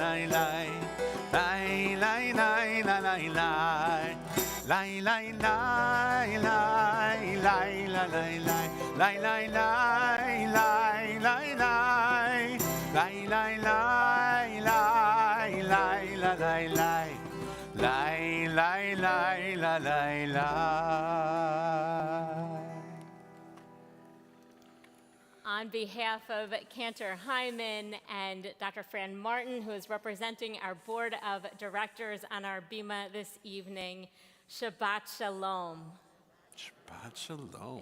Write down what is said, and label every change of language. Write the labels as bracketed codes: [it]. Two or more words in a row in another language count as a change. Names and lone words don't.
[en] lai lai lai lai lai la lai lai lai lai lai lai lai la lai lai lai lai lai lai lai lai lai lai lai lai lai la lai lai lai lai lai la lai lai. On behalf of Cantor Hyman and Dr. Fran Martin, who is representing our board of directors on our Bima this evening, [he] Shabbat Shalom. Shabbat Shalom.